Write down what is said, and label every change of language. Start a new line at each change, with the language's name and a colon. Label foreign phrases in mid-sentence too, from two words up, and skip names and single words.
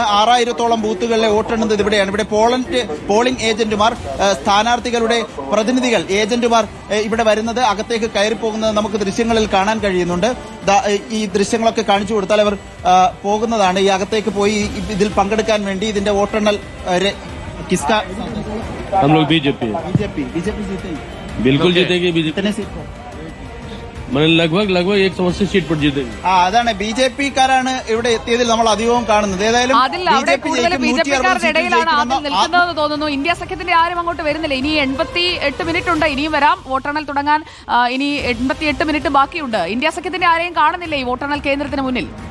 Malayalam: 6000-ഓളം ബൂത്തുകളിലെ വോട്ടെണ്ണുന്നത് ഇവിടെയാണ്. ഇവിടെ പോളിംഗ് ഏജന്റുമാർ, സ്ഥാനാർത്ഥികളുടെ പ്രതിനിധികൾ, ഏജന്റുമാർ ഇവിടെ വരുന്നത്, അകത്തേക്ക് കയറിപ്പോകുന്നത് നമുക്ക് ദൃശ്യങ്ങളിൽ കാണാൻ കഴിയുന്നുണ്ട്. ഈ ദൃശ്യങ്ങളൊക്കെ കാണിച്ചു കൊടുത്താൽ അവർ പോകുന്നതാണ്. ഈ അകത്തേക്ക് പോയി ഇതിൽ പങ്കെടുക്കാൻ വേണ്ടി. ഇതിന്റെ വോട്ടെണ്ണൽ
Hindi: बीजेपी बिल्कुल जीतेगी. बीजेपी लगभग 180 सीट पर जीतेगी.
Malayalam: അതാണ് BJP-ക്കാരാണ് ഇവിടെ എത്തിയതിൽ നമ്മൾ അധികവും കാണുന്നത്. ഏതായാലും BJP-ക്കാരുടെ ഇടയിലാണ് ആദ്യം നിൽക്കുന്നതെന്ന് തോന്നുന്നു. ഇന്ത്യ സഖ്യത്തിന്റെ ആരും അങ്ങോട്ട് വരുന്നില്ല. ഇനി 88 മിനിറ്റ് ഉണ്ട്. ഇനിയും വരാം. വോട്ടെണ്ണൽ തുടങ്ങാൻ ഇനി 88 മിനിറ്റ് ബാക്കിയുണ്ട്. ഇന്ത്യ സഖ്യത്തിന്റെ ആരെയും കാണുന്നില്ല ഈ വോട്ടെണ്ണൽ കേന്ദ്രത്തിന് മുന്നിൽ.